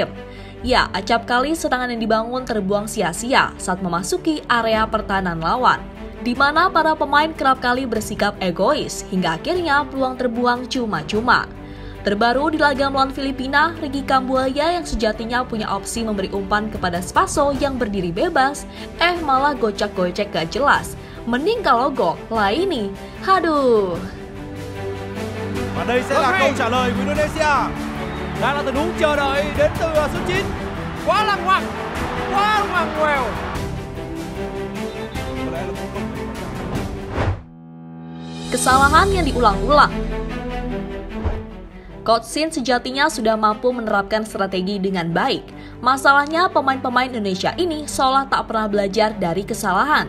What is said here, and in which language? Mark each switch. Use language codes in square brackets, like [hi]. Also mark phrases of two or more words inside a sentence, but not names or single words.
[id] Ya, acap kali serangan yang dibangun terbuang sia-sia saat memasuki area pertahanan lawan, di mana para pemain kerap kali bersikap egois hingga akhirnya peluang terbuang cuma-cuma. Terbaru di laga melawan Filipina, Ricky Kambuaya yang sejatinya punya opsi memberi umpan kepada Spaso yang berdiri bebas, malah gocek-gocek gak jelas. Mending kalau gol, lah ini, haduh. [vi] Và đây sẽ là câu trả lời của Indonesia. Đang là tình huống chờ đợi đến từ số 9. Quá lăng ngoằng ngoèo. [id] Kesalahan yang diulang-ulang. Coach Shin sejatinya sudah mampu menerapkan strategi dengan baik. Masalahnya pemain-pemain Indonesia ini seolah tak pernah belajar dari kesalahan.